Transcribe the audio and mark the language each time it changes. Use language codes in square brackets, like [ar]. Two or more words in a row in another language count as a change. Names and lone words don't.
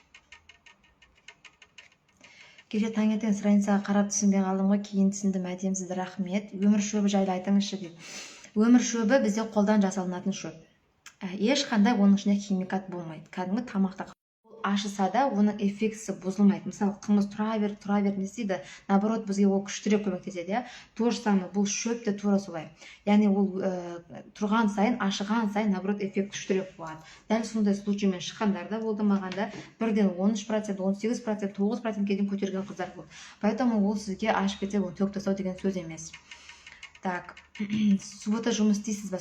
[kk] Кеше таңертең страницаға қарап түсінбей қалдым ғой, кейін түсіндім, әдемісіз, рахмет. Өмір шөбі жайлы айтыңызшы дейді. Өмір шөбі бізде қолдан жасалынатын шөп. Ешқандай оның ішінде химикат болмайды. Кәдімгі тамақта ашыса да оның эффектісі бұзылмайды. Мысалы, қымыз тұра бер не істейді, наоборот, бізге ол күштірек көмектеседі. [ru] То же самое, [kk] бұл шөп те тура солай. Яғни ол тұрған сайын, ашыған сайын, наоборот, эффект күштірек болады. Дәл сондай случаймен шыққандар да болды маған да, бірден 13%, 18%, 9%-ге дейін көтерген қыздар болды. Поэтому ол сізге ашып кетсе, оны төгіп тастау деген сөз емес. [ru] Так, суббота [kk] жұмыс істейсіз бе?